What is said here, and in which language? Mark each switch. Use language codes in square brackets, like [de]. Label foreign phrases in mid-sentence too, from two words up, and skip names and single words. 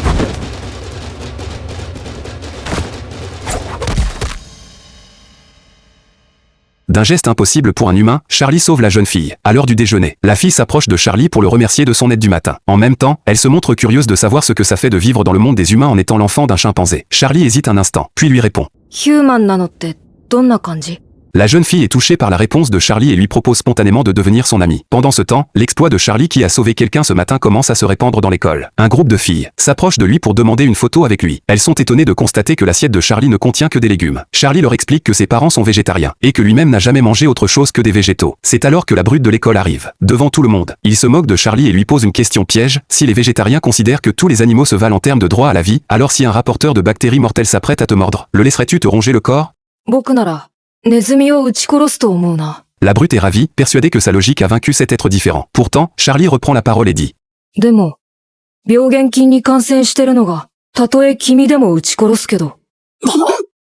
[fr] D'un geste impossible pour un humain, Charlie sauve la jeune fille. À l'heure du déjeuner, la fille s'approche de Charlie pour le remercier de son aide du matin. En même temps, elle se montre curieuse de savoir ce que ça fait de vivre dans le monde des humains en étant l'enfant d'un chimpanzé. Charlie hésite un instant, puis lui répond. [ja] Human なのってどんな感じ? [fr] La jeune fille est touchée par la réponse de Charlie et lui propose spontanément de devenir son amie. Pendant ce temps, l'exploit de Charlie qui a sauvé quelqu'un ce matin commence à se répandre dans l'école. Un groupe de filles s'approche de lui pour demander une photo avec lui. Elles sont étonnées de constater que l'assiette de Charlie ne contient que des légumes. Charlie leur explique que ses parents sont végétariens et que lui-même n'a jamais mangé autre chose que des végétaux. C'est alors que la brute de l'école arrive. Devant tout le monde, il se moque de Charlie et lui pose une question piège. Si les végétariens considèrent que tous les animaux se valent en termes de droit à la vie, alors si un rapporteur de bactéries mortelles s'apprête à te mordre, le laisserais-tu te ronger le corps? [ja] 僕ならネズミを撃ち殺すと思うな。 [fr] La brute est ravie, persuadée que sa logique a vaincu cet être différent. Pourtant, Charlie reprend la parole et dit. [ja] でも、病原菌に感染してるのが、たとえ君でも撃ち殺すけど。